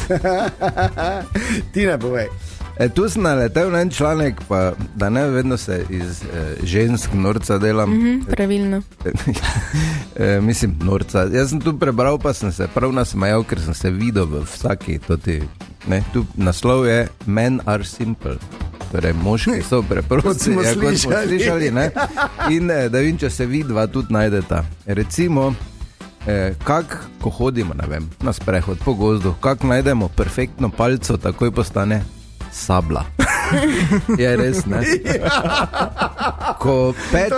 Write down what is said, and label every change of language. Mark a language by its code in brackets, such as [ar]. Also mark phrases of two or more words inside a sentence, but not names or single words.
[sl] Tine, povej. Tu sem naletel na en članek, pa da ne vedno se iz žensk norca delam. Pravilno. Mislim, norca. Jaz sem tu prebral, pa sem se prav nasmejal, ker sem se videl v vsaki toti. Ne, tu naslov je Men are simple. Torej, moški so preprosti, Kot smo slišali, ne? In da vem, če se vidva tudi najdeta. Recimo, ko hodimo, ne vem, na sprehod po gozdu, kako najdemo perfektno palico, takoj postane sabla. Je res, ne? Ko pečemo...